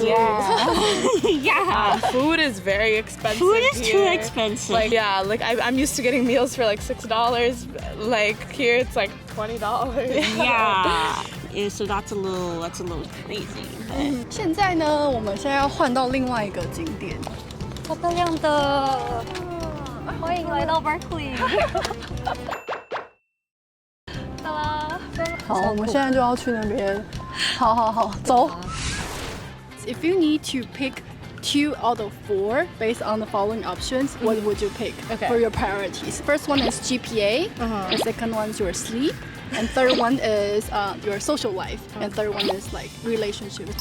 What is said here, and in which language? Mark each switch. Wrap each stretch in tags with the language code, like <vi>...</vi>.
<en>yeah, food is very expensive. food is too here. expensive. Like yeah, like I'm used to getting meals for like $6. Like here it's like $20. yeah, so that's a little crazy. But</en> <zh>现在呢，我们现在要换到另外一个景点。好漂亮的，欢迎来到 Berkeley。到啦，好，我们现在就要去那边。好，走。</zh> <en>If you need to pick 2 out of 4 based on the following options, what would you pick for your priorities? First one is GPA, the second one is your sleep, and third one is your social life, and third one is like relationships.</en>